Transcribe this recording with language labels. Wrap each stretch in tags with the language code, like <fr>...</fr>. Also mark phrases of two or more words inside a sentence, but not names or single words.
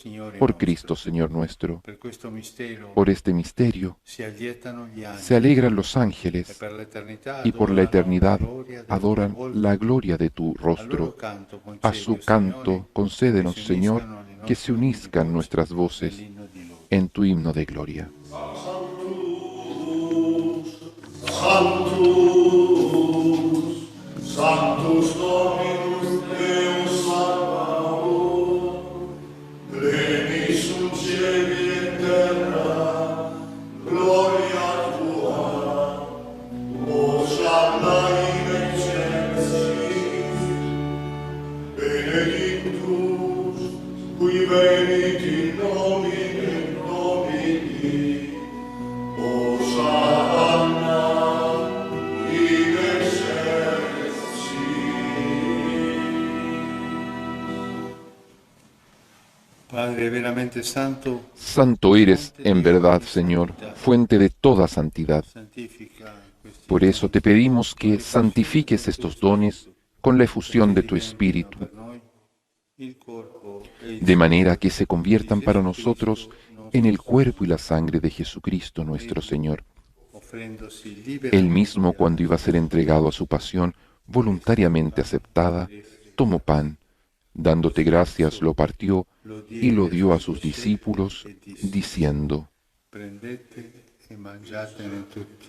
<es>Por Cristo, Señor nuestro. Por este misterio se alegran los ángeles y por la eternidad adoran la gloria de tu rostro. A su canto concédenos, Señor, que se unizcan nuestras voces en tu himno de gloria.</es> <la>Sanctus, Sanctus Dominus Deus Sabaoth, pleni sunt cieli et terra, gloria tua, Hosanna in excelsis, benedictus, qui venit in nomine Domini, Hosanna in excelsis.</la> <it>Padre veramente santo,</it> <es>Santo eres en verdad, Señor, fuente de toda santidad.</es> <it>santifica questi</it> <es>Por eso te pedimos que santifiques estos dones con la efusión de tu Espíritu,</es> <it>per noi il corpo e il</it> <es>de manera que se conviertan para nosotros en el cuerpo y la sangre de Jesucristo nuestro Señor.</es> <it>offrendosi</it> <es>Él</es> <it>liberamente</it> <es>mismo, cuando iba a ser entregado a su pasión voluntariamente aceptada, tomó pan, dándote gracias, lo partió y lo dio a sus discípulos, diciendo:</es> <it>prendete e mangiatene tutti.</it>